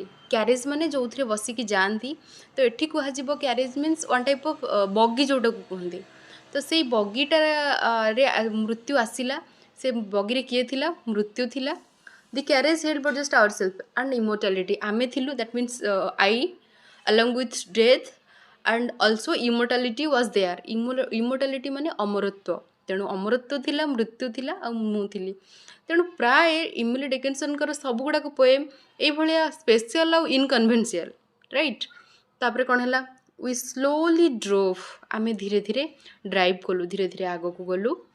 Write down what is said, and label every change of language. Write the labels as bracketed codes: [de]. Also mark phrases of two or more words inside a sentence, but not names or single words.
[or] କ୍ୟାରେଜ୍ ମାନେ ଯେଉଁଥିରେ ବସିକି ଯାଆନ୍ତି, ତ ଏଠି କୁହାଯିବ [en] carriage means one type of bogie [or] ଯେଉଁଟାକୁ କୁହନ୍ତି। ତ ସେଇ ବଗିଟାରେ ମୃତ୍ୟୁ ଆସିଲା। ସେ ବଗିରେ କିଏ ଥିଲା? ମୃତ୍ୟୁ ଥିଲା। [en] the carriage held but just our self and immortality, [or] ଆମେ ଥିଲୁ। [en] that means I along with death and also immortality was there. [or] Immortality ମାନେ ଅମରତ୍ୱ। ତେଣୁ ଅମରତ୍ୱ ଥିଲା, ମୃତ୍ୟୁ ଥିଲା, ଆଉ ମୁଁ ଥିଲି। ତେଣୁ ପ୍ରାୟ ଏମିଲି ଡିକିନସନ୍ଙ୍କର ସବୁଗୁଡ଼ାକ ପୋଏମ୍ ଏଇଭଳିଆ ସ୍ପେଶିଆଲ୍ ଆଉ ଇନକନଭେନ୍ସିଆଲ୍, ରାଇଟ୍। ତାପରେ କ'ଣ ହେଲା? [en] we slowly drove, [or] ଆମେ ଧୀରେ ଧୀରେ ଡ୍ରାଇଭ୍ କଲୁ, ଧୀରେ ଧୀରେ ଆଗକୁ ଗଲୁ।